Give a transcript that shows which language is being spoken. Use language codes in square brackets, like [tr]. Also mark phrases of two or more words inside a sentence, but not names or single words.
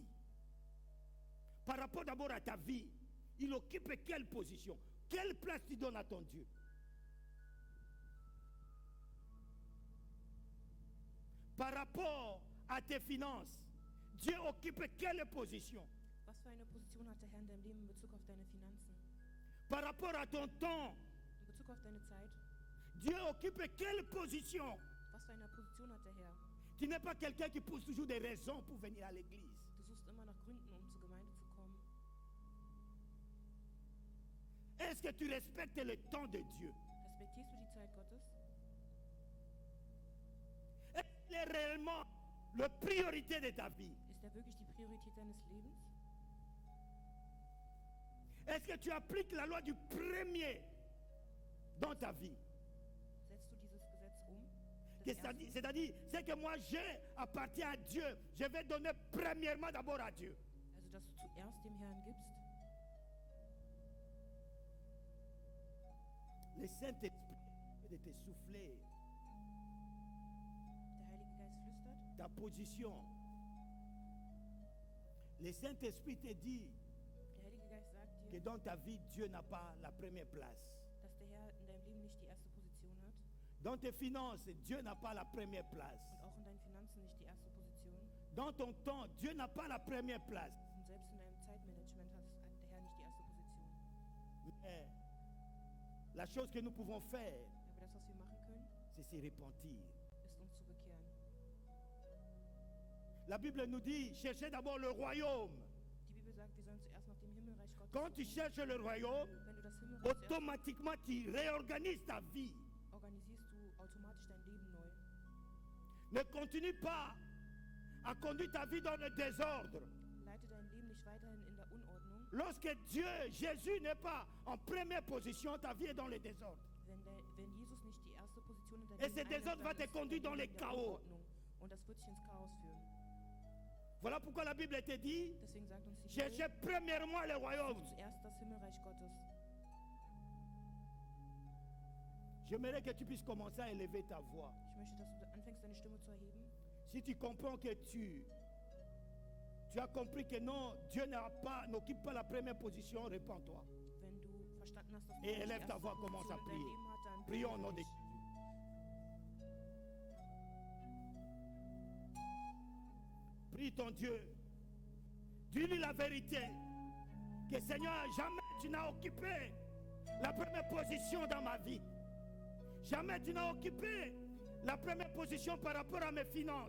[fr] Par rapport d'abord à ta vie, il occupe quelle position? Quelle place tu donnes à ton Dieu? Par rapport à tes finances, Dieu occupe quelle position? [de] Was für eine Position hat der Herr in deinem Leben in Bezug auf deine Finanzen? [fr] Par rapport à ton temps, [de] In Bezug auf deine Zeit? [fr] Dieu occupe quelle position? [de] Was für eine Position hat der Herr? [fr] Tu n'es pas quelqu'un qui pousse toujours des raisons pour venir à l'église. [de] Du suchst immer nach Gründen, um zur Gemeinde zu kommen. [fr] Est-ce que tu respectes le temps de Dieu? [de] Respektierst du die Zeit Gottes? [fr] Est-ce qu'il est réellement la priorité de ta vie? [de] Ist er wirklich die Priorität deines Lebens? [fr] Est-ce que tu appliques la loi du premier dans ta vie? [de] Setzt du dieses Gesetz um? [fr] Que [de] Das Erste? [fr] C'est-à-dire, c'est que moi j'ai appartient à Dieu. Je vais donner premièrement d'abord à Dieu. [de] Also, dass du zuerst dem Herrn gibst. [fr] Le Saint-Esprit peut te souffler [de] Der Heilige Geist flüstert. [fr] ta position. Le Saint-Esprit te dit [de] Der Heilige Geist sagt [fr] que [de] dir, [fr] dans ta vie, Dieu n'a pas la première place. [de] dass der Herr in deinem Leben nicht die erste Position hat [fr] Dans tes finances, Dieu n'a pas la première place. [de] und auch in deinen Finanzen nicht die erste Position. [fr] Dans ton temps, Dieu n'a pas la première place. [de] Und selbst in deinem Zeitmanagement hat der Herr nicht die erste Position. [fr] Mais la chose que nous pouvons faire, [de] Aber das, was wir machen können, [fr] c'est se repentir. [de] ist uns zu bekehren. [fr] La Bible nous dit, cherchez d'abord le royaume. [de] Die Bibel sagt, wir sollen zuerst nach dem Himmelreich Gottes [fr] Quand tu [de] suchen. [fr] cherches le royaume, [de] Wenn du das Himmelreich zuerst [fr] automatiquement tu réorganises ta vie. [de] organisierst du automatisch dein Leben neu. [fr] Ne continue pas à conduire ta vie dans le désordre. [de] Leite dein Leben nicht weiterhin in der Unordnung. [fr] Lorsque Dieu, Jésus n'est pas en première position, ta vie est dans le désordre. [de] Wenn Jesus nicht die erste Position in deinem [fr] Et ce [de] Leben [fr] désordre va [de] einnimmt, [fr] te [de] dann ist [fr] conduire [de] dein [fr] dans [de] Leben [fr] les [de] in der [fr] chaos. [de] Unordnung. Und das wird dich ins Chaos führen. [fr] Voilà pourquoi la Bible te dit, [de] Deswegen sagt uns die [fr] cherchez [de] Bibel, [fr] premièrement le royaume. [de] such zuerst das Himmelreich Gottes. [fr] J'aimerais que tu puisses commencer à élever ta voix. [de] Ich möchte, dass du anfängst, deine Stimme zu erheben. [fr] Si tu comprends que tu as compris que non, Dieu n'occupe pas la première position, répands-toi. [de] Wenn du verstanden hast, dass [fr] Et [de] Gott nicht [fr] élève [de] die [fr] ta [de] erste [fr] voix, commence à [de] Position in deinem [fr] prier. [de] Leben hat, dann [fr] Prions au nom de [de] dich. [fr] Jésus. Prie ton Dieu. Dis-lui la vérité. Que Seigneur, jamais tu n'as occupé la première position dans ma vie. Jamais tu n'as occupé la première position par rapport à mes finances.